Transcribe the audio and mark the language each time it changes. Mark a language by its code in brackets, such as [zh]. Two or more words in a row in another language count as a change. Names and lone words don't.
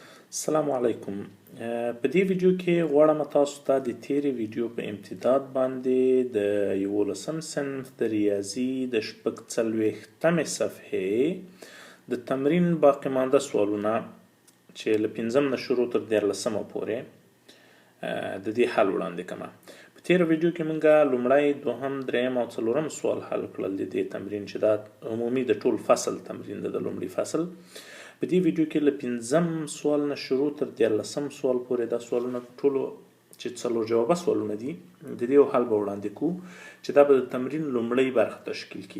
[ps] السلام علیکم. په دې ویډیو کې غواړم تاسو ته د تیرې ویډیو په امتداد باندې د 11 صنف د ریاضي د 46مې صفحې د تمرین باقی مانده سوالونه چې له 5 نه شروع تر 14 پورې د دې حل وړاندې کوم. په تیره ویډیو کې موږ لومړی، دوهم، دریم او څلورم سوال حل کړل د دې تمرین چې دا عمومي د ټول فصل تمرین د لومړي فصل. په دې ویډیو کې له 5 سوال نه شروع تر 14 سوال پورې دا سوالونه ټولو چې څلور جوابه سوالونه دي د دې یو حل به وړاندې کوو چې دا به د تمرین لومړۍ برخه تشکیل کړي.